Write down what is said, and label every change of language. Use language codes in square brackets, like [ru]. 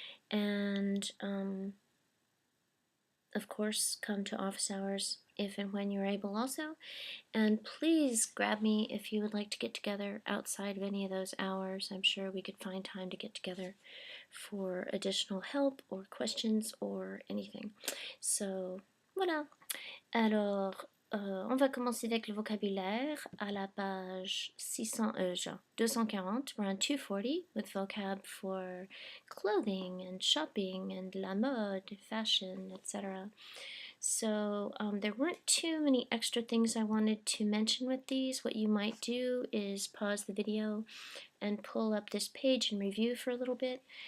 [en] And of course, come to office hours if and when you're able also. And please grab me if you would like to get together outside of any of those hours. I'm sure we could find time to get together for additional help or questions or anything. So, voilà. [fr] Alors, on va commencer avec le vocabulaire à la page 240. [en] We're on 240 with vocab for clothing and shopping and la mode, fashion, etc. So there weren't too many extra things I wanted to mention with these. What you might do is pause the video and pull up this page and review for a little bit.